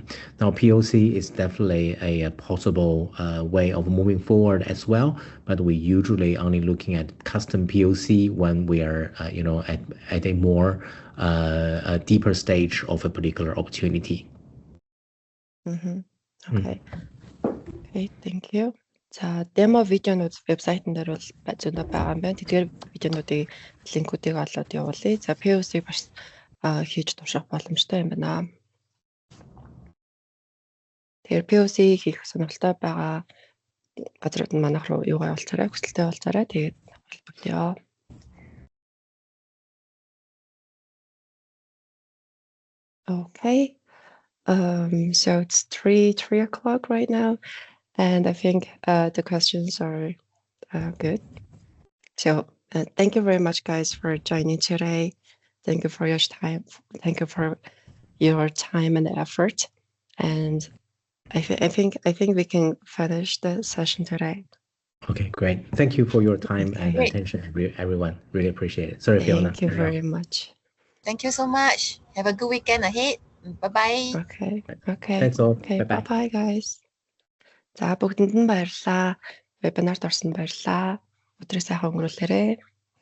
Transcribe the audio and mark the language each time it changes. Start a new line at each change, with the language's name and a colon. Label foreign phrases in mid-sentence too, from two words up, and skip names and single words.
English: Now, POC is definitely a possible way of moving forward as well, but we usually only looking at custom POC when we are at a more a deeper stage of a particular opportunity. Okay. Okay, thank you.
Mongolian: За демо видеонууд вебсайтн дээр бол зөндөө байгаа юм байна. Тэгэхээр видеонуудын линкүүдийг олоод явуулъя. За POC бас хийж турших боломжтой юм байна. Тэгэхээр POC хийх сонирхолтой байгаа газрууд нь манайх руу юугаа явуулцаарай, хүсэлтэд явуулцаарай. Тэгээд холбогдъё.
English: Okay. So it's 3 o'clock right now. And I think the questions are good. So thank you very much, guys, for joining today. Thank you for your time. Thank you for your time and effort. And I think we can finish the session today. Okay, great. Thank you for your time and attention, everyone. Really appreciate it. Sorry, Fiona. Thank you very much. Thank you so much. Have a good weekend ahead. Bye-bye. Okay. Thanks all. Okay, Bye-bye. bye-bye, guys.
Mongolian: За бүгдэнд нь баярлалаа. Вебинарт орсонд баярлалаа. Өдрөө сайхан өнгөрүүлээрэй.